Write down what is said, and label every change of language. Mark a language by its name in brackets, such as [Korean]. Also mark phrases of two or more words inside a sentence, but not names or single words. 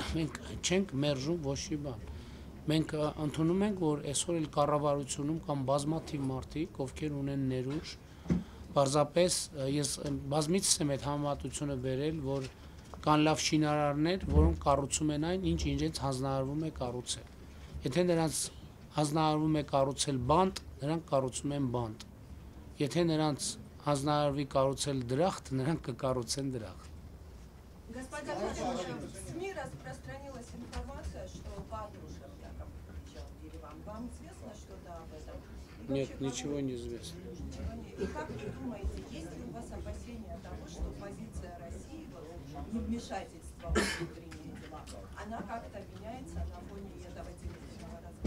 [Armenian] մենք չենք մերժում ոչ մի բան։ Մենք ընդունում ենք, որ այսօր էլ կառավարությունում կամ բազմաթիվ մարդիկ, ովքեր ունեն ներուժ, պարզապես ես բազմիցս եմ այդ համեմատությունը բերել, որ կան լավ շինարարներ, որոնք կառուցում են այն, ինչ իրենց հանձնարարվում է կառուցել։ Եթե նրանց հանձնարարվում է կառուցել բանտ, նրանք կառուցում են бант։ Եթե նրանց հանձնարարվի կառուցել դրախտ, նրանք կկառուցեն դրախտ։ [Russian] Господин Пашинян, в СМИ распространилась информация, что бабушка якобы приезжал в Ереван. Вам известно что-то об этом? Нет, ничего не известно. И как вы думаете, есть ли у вас опасения того, что позиция России, не вмешательство в внутренние дела, она как-то меняется на фоне этого телефонного разговора?